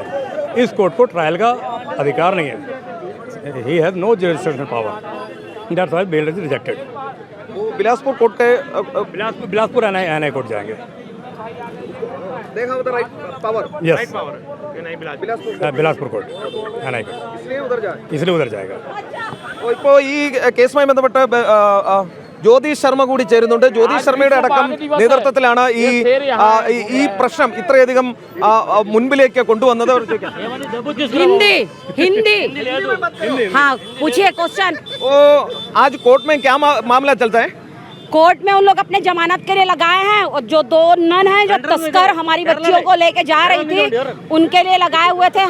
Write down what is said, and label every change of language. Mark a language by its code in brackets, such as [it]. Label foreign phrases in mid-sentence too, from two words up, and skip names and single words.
[hi] इस कोर्ट को ट्रायल का अधिकार नहीं है. [en] He has no jurisdictional power. That's why bail is rejected. [hi] वो बिलासपुर कोर्ट के बिलासपुर NIA कोर्ट जाएंगे. देखा होता [en] right power. [hi] यस, बिलासपुर कोर्ट NIA कोर्ट, इसलिए उधर जाएगा. [ml] ഇപ്പോൾ ഈ കേസുമായി ബന്ധപ്പെട്ട് ജ്യോതി ശർമ്മ കൂടി ചേരുന്നുണ്ട്. ജ്യോതി ശർമ്മയുടെ അടക്കം നേതൃത്വത്തിലാണ് ഈ പ്രശ്നം ഇത്രയധികം മുൻപിലേക്ക് കൊണ്ടുവന്നത്. [hi] हिंदी हाँ पूछिए क्वेश्चन. आज कोर्ट में क्या मामला चलता है? कोर्ट में उन लोग अपने जमानत के लिए लगाए हैं और जो 2 नन हैं जो तस्कर हमारी बच्चियों को लेके जा रही थी उनके लिए लगाए हुए थे.